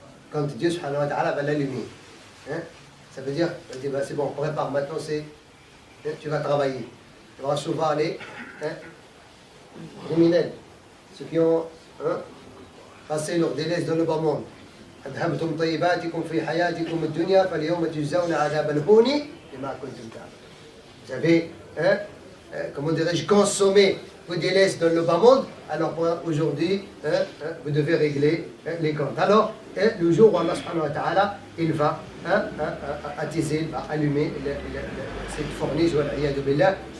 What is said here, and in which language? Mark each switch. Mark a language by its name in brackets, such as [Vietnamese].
[French] quand Dieu subhanahu wa ta'ala va l'allumer. Hein? Ça veut dire, c'est bon, prépare, maintenant tu vas travailler. Tu vas recevoir les criminels, ceux qui ont passé leur délaisse dans le bas monde. [Arabic] أذهبتم طيباتكم في حياتكم الدنيا فاليوم تجزون عذاب الهون بما كنتم تعملون. [French] Vous avez, comment dirais-je, consommé vos délaisses dans le bas monde, alors aujourd'hui, vous devez régler les comptes. Alors, le jour où Allah subhanahu wa ta'ala, il va attiser, va allumer cette fournaise, [Arabic] wal-iyadu billah.